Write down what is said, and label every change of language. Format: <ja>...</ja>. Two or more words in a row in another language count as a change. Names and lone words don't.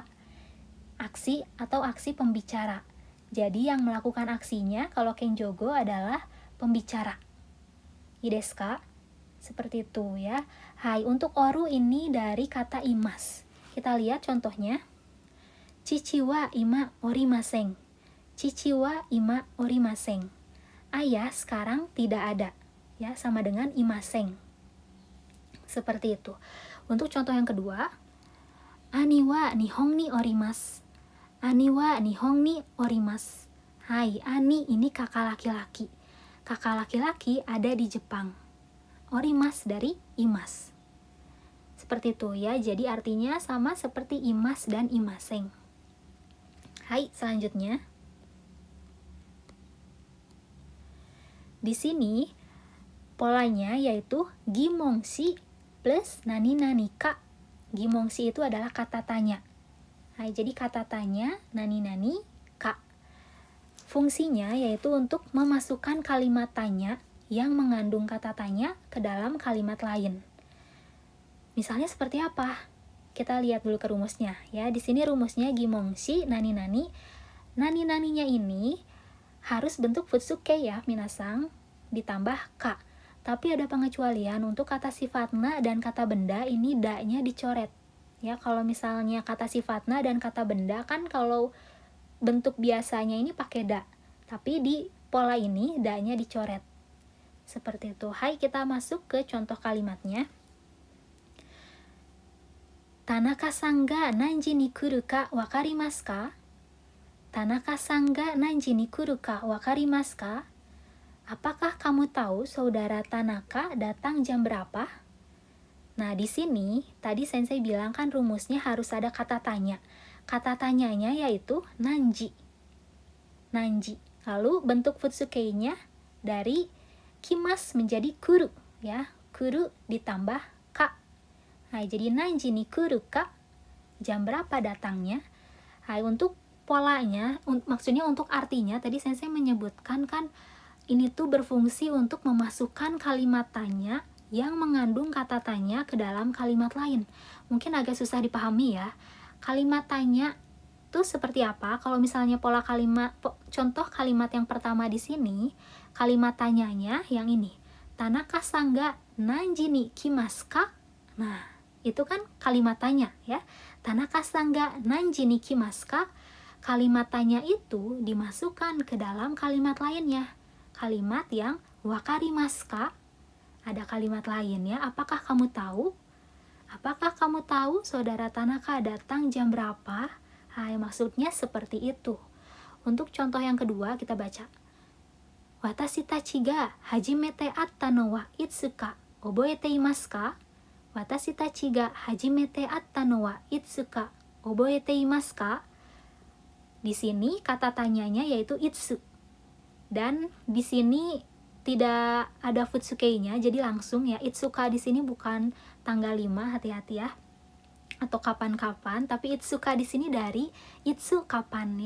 <id>Aksi atau aksi pembicara. Jadi yang melakukan aksinya kalau kenjogo adalah pembicara.</id> <ja>いいですか?</ja> <id>Seperti itu ya. Hai, untuk oru ini dari kata imas. Kita lihat contohnya.</id> <ja>父は今おりません. 父は今おりません.</ja> <id>Ayah sekarang tidak ada. Ya, sama dengan imasen. Seperti itu. Untuk contoh yang kedua,</id> <ja>兄は日本におります. 兄は日本におります.</ja> <id>Hai, Ani ini kakak laki-laki. Kakak laki-laki ada di Jepang. Orimas dari imas. Seperti itu ya. Jadi artinya sama seperti imas dan imasen. Hai, selanjutnya. Di sini polanya yaitu gimongshi plus</id> <ja>なになにか.</ja> <id>Gimongshi itu adalah kata tanya. Hai, jadi kata tanya</id> <ja>なになにか.</ja> <id>Fungsinya yaitu untuk memasukkan kalimat tanya yang mengandung kata tanya ke dalam kalimat lain. Misalnya seperti apa? Kita lihat dulu ke rumusnya ya. Di sini rumusnya</id> <ja>疑問詞なになに.</ja> <id>Nani naninya ini harus bentuk futsuke ya, minasang, ditambah ka. Tapi ada pengecualian untuk kata sifatna dan kata benda ini da-nya dicoret. Ya, kalau misalnya kata sifatna dan kata benda kan kalau bentuk biasanya ini pakai da. Tapi di pola ini da-nya dicoret. Seperti itu. Hai, kita masuk ke contoh kalimatnya.</id> <ja>田中さんが何時に来るか分かりますか? 田中さんが何時に来るか分かりますか?</ja> <id>Apakah kamu tahu saudara Tanaka datang jam berapa? Nah, di sini tadi sensei bilang kan rumusnya harus ada kata tanya. Kata tanyanya yaitu nanji. Nanji. Lalu bentuk futsukei-nya dari kimas menjadi kuru, ya. Kuru ditambah ka. Nah, jadi</id> <ja>何時に来るか?</ja> <id>Jam berapa datangnya? Nah, untuk polanya, maksudnya untuk artinya, tadi sensei menyebutkan kan ini tuh berfungsi untuk memasukkan kalimat tanya yang mengandung kata tanya ke dalam kalimat lain. Mungkin agak susah dipahami ya. Kalimat tanya tuh seperti apa? Kalau misalnya pola kalimat, contoh kalimat yang pertama di sini, kalimat tanyanya yang ini.</id> <ja>田中さんが何時に来ますか?</ja> <id>Nah, itu kan kalimat tanya ya.</id> <ja>田中さんが何時に来ますか?</ja> <id>Kalimat tanya itu dimasukkan ke dalam kalimat lainnya. Kalimat yang</id> <ja>分かりますか?</ja> <id>Ada kalimat lain ya. Apakah kamu tahu? Apakah kamu tahu saudara Tanaka datang jam berapa? Hai, maksudnya seperti itu. Untuk contoh yang kedua kita baca.</id> <ja>私たちが初めて会ったのはいつか覚えていますか? 私たちが初めて会ったのはいつか覚えていますか?</ja> <id>Di sini kata tanyanya yaitu itsu. Dan di sini tidak ada futsukei-nya, jadi langsung ya. Itsuka di sini bukan tanggal 5, hati-hati ya. Atau kapan-kapan, tapi itsuka di sini dari itsu kapan ya.</id>